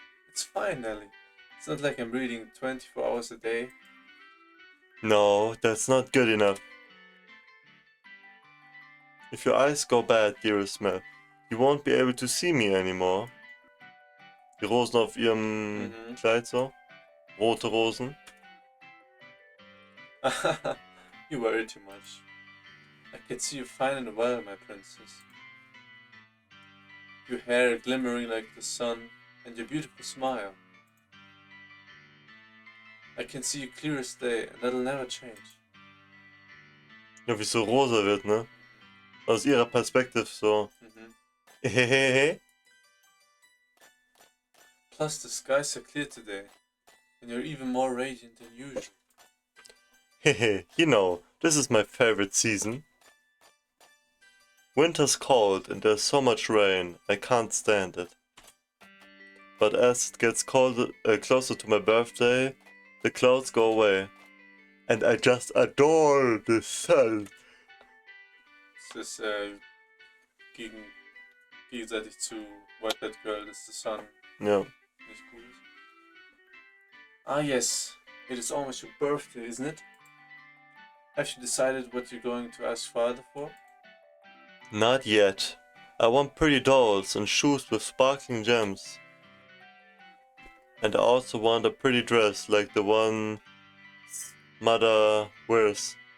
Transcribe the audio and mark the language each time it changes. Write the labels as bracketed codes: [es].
[en] it's fine, Nelly. It's not like I'm reading 24 hours a day. No, that's not good enough. If your eyes go bad, dearest Mel, you won't be able to see me anymore. [de] Die Rosen auf ihrem Kleid so. Rote Rosen. [en] You worry too much. I can see you fine and well, my princess. Your hair glimmering like the sun, and your beautiful smile. I can see you clear as day, and that'll never change. [de] Ja, wie so rosa wird, ne? Aus ihrer Perspektive so. Hehehe. [en] Plus, the skies are clear today, and you're even more radiant than usual. Hehe, you know, this is my favorite season. Winter's cold and there's so much rain, I can't stand it. But as it gets closer to my birthday, the clouds go away. And I just adore the sun. [de] Es ist gegenseitig zu White Haired Girl, dass [en] the sun [de] Ja. nicht gut ist. [en] Ah yes, it is almost your birthday, isn't it? Have you decided what you're going to ask father for? Not yet. I want pretty dolls and shoes with sparkling gems. And I also want a pretty dress like the one mother wears.